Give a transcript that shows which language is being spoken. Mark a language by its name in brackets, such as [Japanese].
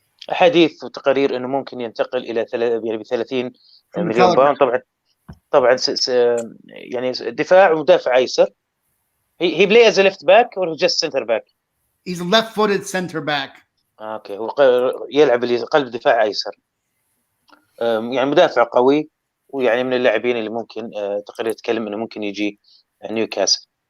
[Arabic] حديث وتقارير انه ممكن ينتقل الى ب 30 مليون باوند. طبعا يعني دفاع ومدافع ايسر. [English] He play as a left back or just center back? He's a left-footed center back. [Arabic] اوكي هو يلعب قلب دفاع ايسر. يعني مدافع قوي ويعني من اللاعبين اللي ممكن تقدر يتكلم انه ممكن يجي نيوكاسل.